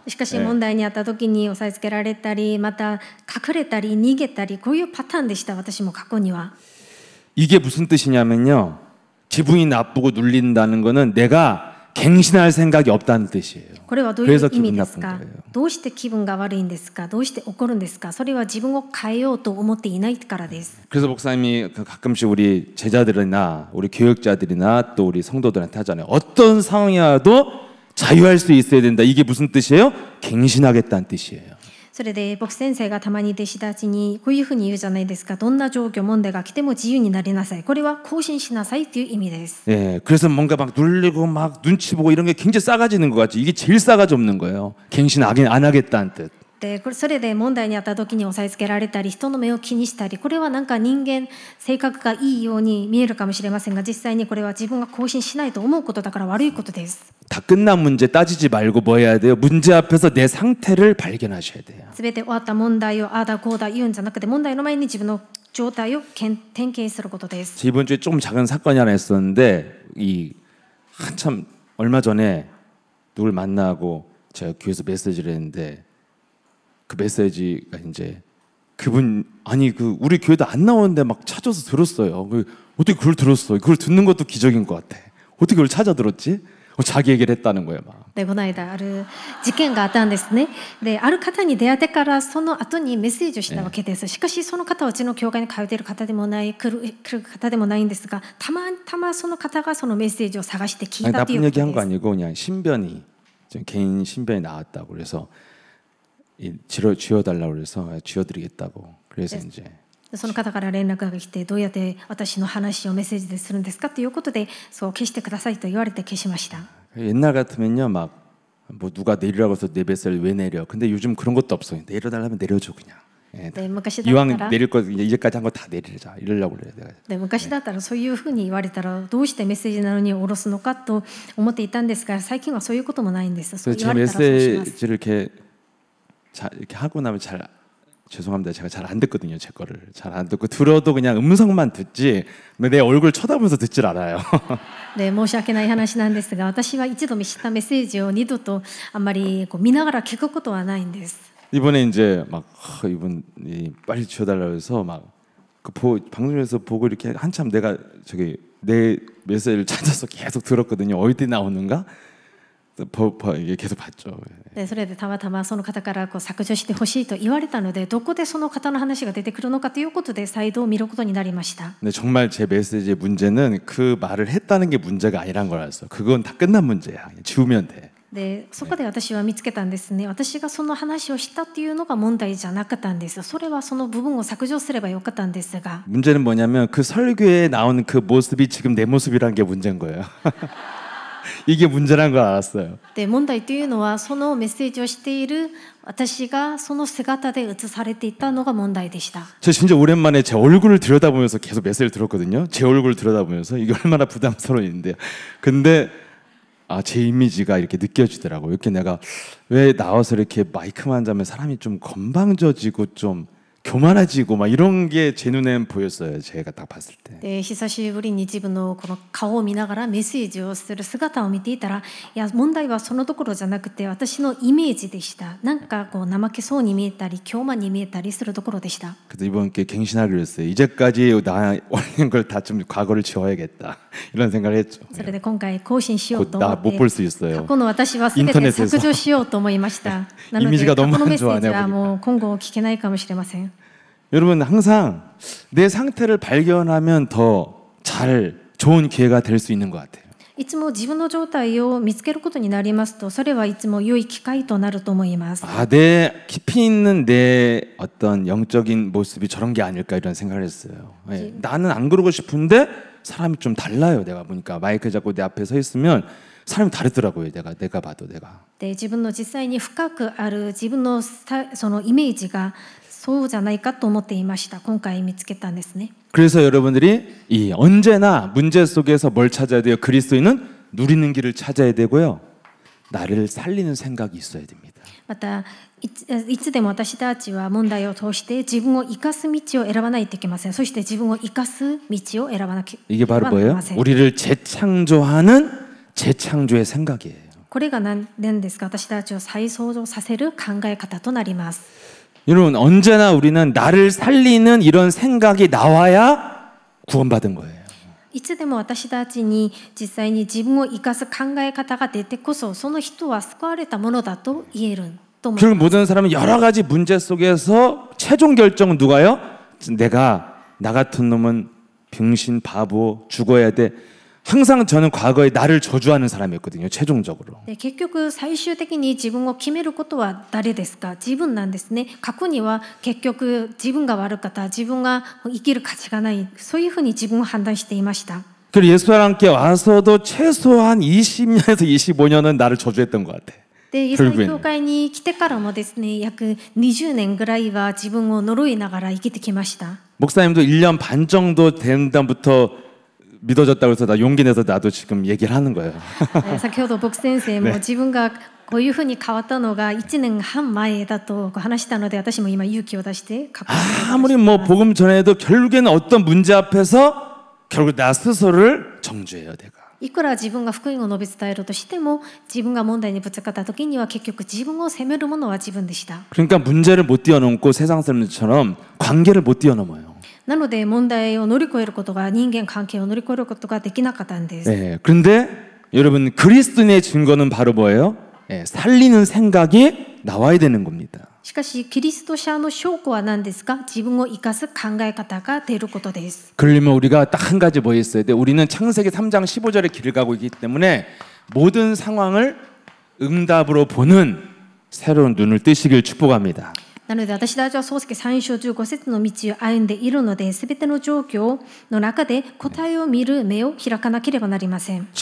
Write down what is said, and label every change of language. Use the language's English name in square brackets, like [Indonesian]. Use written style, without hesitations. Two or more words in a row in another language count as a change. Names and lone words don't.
[Japanese] しかし問題にあった時に押さえつけられたり、また隠れたり逃げたり、こういうパターンでした。私も過去には。 [Korean] 이게 무슨 뜻이냐면요. 기분이 나쁘고 눌린다는 거는 내가 갱신할 생각이 없다는 뜻이에요. [Japanese] これはどういう [Korean] 그래서 [Japanese] 意味 [Korean] 기분 [Japanese] です [Korean] 나쁜 [Japanese] か？ [Korean] 거예요. [Japanese] どうして気分が悪いんですか？どうして怒るんですか？それは自分を変えようと思っていないからです。 [Korean] 그래서 목사님이 가끔씩 우리 제자들이나 우리 교역자들이나 또 우리 성도들한테 하잖아요. 어떤 상황이라도 자유할 수 있어야 된다. 이게 무슨 뜻이에요? 갱신하겠다는 뜻이에요. [Japanese] それで牧師先生がたまに弟子たちにこういうふうに言うじゃないですか。どんな状況問題が来ても自由になりなさい。これは更新しなさいという意味です。 [Korean] 예, 그래서 뭔가 막 눌리고 막 눈치 보고 이런 게 굉장히 싸가지는 것 같죠. 이게 제일 싸가지 없는 거예요. 갱신 안 하겠다는 뜻. [Japanese] でそれで問題にあった時に押さえつけられたり、人の目を気にしたり、これはなんか人間性格がいいように見えるかもしれませんが、実際にこれは自分が更新しないと思うことだから悪いことです。 [Korean] 다 끝난 문제 따지지 말고 뭐 해야 돼요? 문제 앞에서 내 상태를 발견하셔야 돼요. [Japanese] すべて終わった問題をああだこうだ言うんじゃなくて、問題の前に自分の状態を点検することです。 [Korean] 이번 주에 조금 작은 사건이 하나 있었는데 이 한참 얼마 전에 누굴 만나고 제가 교회에서 메시지를 했는데 그 메시지가 이제 그분 아니 그 우리 교회도 안 나오는데 막 찾아서 들었어요. 어떻게 그걸 들었어? 그걸 듣는 것도 기적인 것 같아. 어떻게 그걸 찾아 들었지? 자기 얘기를 했다는 거예요, 막. [Japanese] でこの間ある事件があったんですね。である方に出会ってからその後にメッセージをしたわけです。しかしその方はうちの教会に通っている方でもない来る方でもないんですが、たまたまその方がそのメッセージを探して聞いたという [Korean] 나쁜 [Japanese] こと [Korean] 얘기 한 거 [Japanese] です。 [Korean] 아니고 그냥 신변이 좀 개인 신변이 나왔다고 그래서 쥐어달라고 그래서 쥐어드리겠다고 그래서 이제 [Japanese] その方から連絡が来て、どうやって私の話をメッセージでするんですかということで、そう消してくださいと言われて消しました。 [Korean] 옛날 같으면요 막 뭐 누가 내리라고 해서 내 뱃살 왜 내려? 근데 요즘 그런 것도 없어. 내려달라면 내려줘 그냥. 예, [Japanese] で昔だった [Korean] 이왕 [Japanese] ら [Korean] 내릴 거 이제까지 한 거 다 내리자 이러려고 그래요. 내가. [Japanese] で昔だったらそういうふうに言われたらどうしてメッセージなのに下ろすのかと思っていたんですが、最近はそういうこともないんです。そう [Korean] 그래서 [Japanese] 言 [Korean] 제 [Japanese] われたらそうします。 [Korean] 메시지를 이렇게 하고 나면 잘 죄송합니다. 제가 잘 안 듣거든요. 제 거를 잘 안 듣고 들어도 그냥 음성만 듣지 내 얼굴 쳐다보면서 듣질 않아요. [Japanese] で申し訳ない話なんですが、私は一度見したメッセージを二度とあんまりこう見ながら聞くことはないんです。 [Korean] 이번에 이제 막 이분이 빨리 지워달라고 해서 막 방송에서 보고 이렇게 한참 내가 저기 내 메시지를 찾아서 계속 들었거든요. 어디 나오는가? 이게 계속 봤죠. [Japanese] でそれでたまたまその方からこう削除してほしいと言われたので、どこでその方の話が出てくるのかということで再度見ることになりました。 [Korean] 근데 정말 제 메시지의 문제는 그 말을 했다는 게 문제가 아니란 걸 알았어. 그건 다 끝난 문제야. 그냥 지우면 돼. [Japanese] でそこで私は見つけたんですね。私がその話をしたっていうのが問題じゃなかったんです。それはその部分を削除すればよかったんですが、 [Korean] 문제는 뭐냐면 그 설교에 나오는 그 모습이 지금 내 모습이란 게 문제인 거예요. 이게 문제란 걸 알았어요. [Japanese] で問題というのはそのメッセージをしている私がその姿で映されていたのが問題でした。 [Korean] 저 진짜 오랜만에 제 얼굴을 들여다보면서 계속 메시지를 들었거든요. 제 얼굴을 들여다보면서 이게 얼마나 부담스러운데. 근데 제 이미지가 이렇게 느껴지더라고요. 이렇게 내가 왜 나와서 이렇게 마이크만 잡으면 사람이 좀 건방져지고 좀 교만해지고 막 이런 게 제 눈엔 보였어요. 제가 딱 봤을 때. [Japanese] で久しぶりに自分のこの顔を見ながらメッセージをする姿を見ていたら、いや問題はそのところじゃなくて私のイメージでした。なんかこう怠けそうに見えたり凶慢に見えたりするところでした。 [Korean] 그래서 이번 게 갱신하기로 했어요. 이제까지 나 올린 걸 다 좀 과거를 지워야겠다. 이런 생각을 했죠. [Japanese] それで今回更新しようと [Korean] 곧 [Japanese] 思 [Korean] 나 [Japanese] っ [Korean] 못 [Japanese] て [Korean] 볼 수 있어요. [Japanese] 過去の私は全て [Korean] 인터넷에서 [Japanese] 削除しようと思いました。なの [Korean] 이미지가 [Japanese] で過 [Korean] 너무 [Japanese] 去のメッ [Korean] 안 [Japanese] セ [Korean] 좋아 [Japanese] ージ [Korean] 내가 [Japanese] は [Korean] 보니까. [Japanese] もう今後聞けないかもしれません。 [Korean] 여러분 항상 내 상태를 발견하면 더 잘 좋은 기회가 될 수 있는 것 같아요. [Japanese] いつも自分の状態を見つけることになりますと、それはいつも良い機会となると思います。 [Korean] 내 깊이 있는 내 어떤 영적인 모습이 저런 게 아닐까 이런 생각을 했어요. 예, 나는 안 그러고 싶은데 사람이 좀 달라요. 내가 보니까 마이크 잡고 내 앞에 서 있으면 사람이 다르더라고요. 내가 봐도 내가. [Japanese] で自分の実際に深くある自分のそのイメージがそうじゃないかと思っていました。今回見つけたんですね。 [Korean] 그래서 여러분들이 언제나 문제 속에서 뭘 찾아야 돼요? 그리스도인은 누리는 길을 찾아야 되고요. 나를 살리는 생각이 있어야 됩니다. [Japanese] またいつでも私たちは問題を通して自分を生かす道を選ばないといけません。そして自分を生かす道を選ばなきゃ [Korean] 이게 [Japanese] な [Korean] 바로 [Japanese] り [Korean] 뭐예요? [Japanese] ません。 [Korean] 우리를 재창조하는 재창조의 생각이에요. [Japanese] これが何ですか？私たちを再創造させる考え方となります。 [Korean] 여러분 언제나 우리는 나를 살리는 이런 생각이 나와야 구원받은 거예요. [Japanese] いつでも私たちに実際に自分を生かす考え方が出てこそ、その人は救われたものだと言えると思い [Korean] 결국 [Japanese] ます。 [Korean] 모든 사람은 여러 가지 문제 속에서 최종 결정은 누가요? 나 같은 놈은 병신 바보 죽어야 돼. 항상 저는 과거에 나를 저주하는 사람이었거든요. 최종적으로. [Japanese] で結局最終的に自分を決めることは誰ですか？自分なんですね。過去には結局自分が悪かった、自分が生きる価値がない、そういうふうに自分を判断していました。 [Korean] 그리고 예수와 함께 와서도 최소한 20년에서 25년은 나를 저주했던 것 같아. [Japanese] でイエスの教会に来てからもですね、約20年ぐらいは自分を呪いながら生きてきました。 [Korean] 목사님도 1년 반 정도 된 다음부터 믿어졌다고 해서 나 용기 내서 나도 지금 얘기를 하는 거예요. [Japanese] 先ほど僕先生も自分がこういうふうに変わったのが1年半前だと話したので、私も今勇気を出して書く。 [Korean] 아무리 뭐 복음 전해도 결국에는 어떤 문제 앞에서 결국 나 스스로를 정죄해요, 내가. [Japanese] いくら自分が福音を述べ伝えるとしても、自分が問題にぶつかった時には結局自分を責めるものは自分でした。 [Korean] 그러니까 문제를 못 뛰어넘고 세상 사람들처럼 관계를 못 뛰어넘어요. [Japanese] なので問題を乗り越えることが、人間関係を乗り越えることができなかったんです。 [Korean] 네, 그런데 여러분 그리스도인의 증거는 바로 뭐예요? 살리는 생각이 나와야 되는 겁니다. [Japanese] しかしキリスト者の証拠は何ですか？自分を生かす考え方が出ることです。 [Korean] 그러려면 우리가 딱 한 가지 뭐 있어야 돼? 우리는 창세기 3장 15절의 길을 가고 있기 때문에 모든 상황을 응답으로 보는 새로운 눈을 뜨시길 축복합니다. [Japanese] なので私たちは創世記3章15節の道を歩んでいるので、すべての状況の中で答えを見る目を開かなければなりません。